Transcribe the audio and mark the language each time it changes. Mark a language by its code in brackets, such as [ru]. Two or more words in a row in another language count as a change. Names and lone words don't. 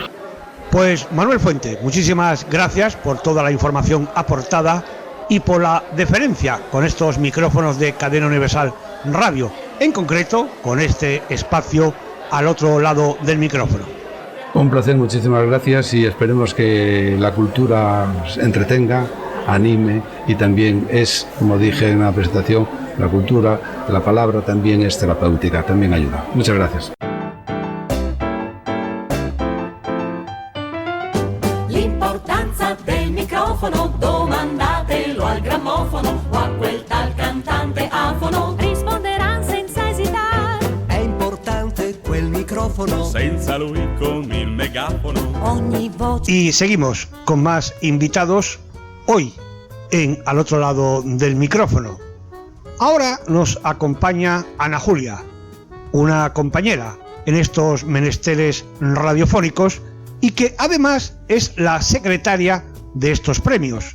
[es] Pues Manuel Fuente, muchísimas gracias por toda la información aportada y por la deferencia con estos micrófonos de Cadena Universal Radio, en concreto con este espacio al otro lado del micrófono. Un placer, muchísimas gracias, y esperemos que la cultura entretenga, anime, y también es, como dije en la presentación, la cultura, la palabra también es terapéutica, también ayuda. Muchas gracias. [it] L'importanza del microfono, domandatelo al grammofono o a quel tal cantante afono, risponderanno senza esitare. È importante quel microfono, senza lui con il megafono. Ogni voce. [es] Y seguimos con más invitados hoy en Al otro lado del micrófono. Ahora nos acompaña Ana Julia, una compañera en estos menesteres radiofónicos y que además es la secretaria de estos premios.